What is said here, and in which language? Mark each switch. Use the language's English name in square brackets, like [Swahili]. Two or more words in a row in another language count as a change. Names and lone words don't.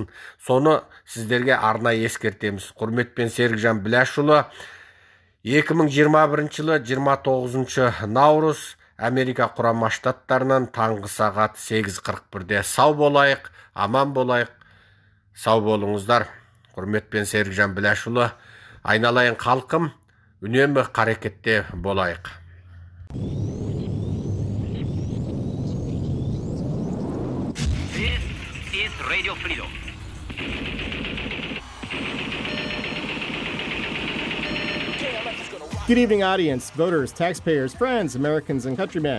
[Kazakh] Соны сіздерге арнайы ескертеміз. Құрметпен СЕРІКЖАН Біләшұлы, 2021 жылы 29 наурыз Америка құрама штаттарынан таңғы сағат 8:41-де сау болайық, аман болайық, сау болыңыздар. Құрметпен СЕРІКЖАН Біләшұлы, айналайын халқым, үнемі қарекетте болайық. [English] This is Radio Freedom. Good evening, audience, voters, taxpayers, friends, Americans, and countrymen.